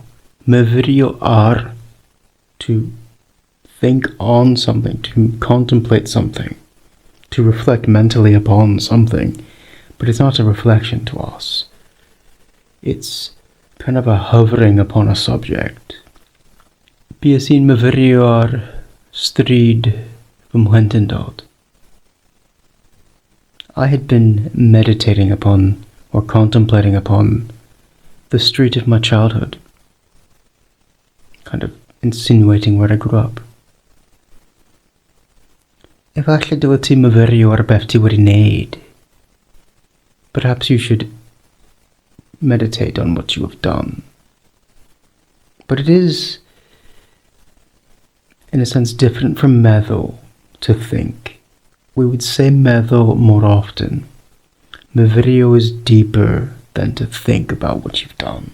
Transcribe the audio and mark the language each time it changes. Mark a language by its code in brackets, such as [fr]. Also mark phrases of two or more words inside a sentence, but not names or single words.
[en] Myfyrio are, to think on something, to contemplate something, to reflect mentally upon something, but it's not a reflection to us. It's kind of a hovering upon a subject. [cy] Bues i'n myfyrio ar stryd fy mhlentindod. [en] I had been meditating upon or contemplating upon the street of my childhood, kind of insinuating where I grew up. [cy] Efallai dylai ti myfyrio ar beth ti wedi wneud. [en] Perhaps you should meditate on what you have done. But it is, in a sense, different from meddwl, to think. We would say meddwl more often. Myfyrio is deeper than to think about what you've done.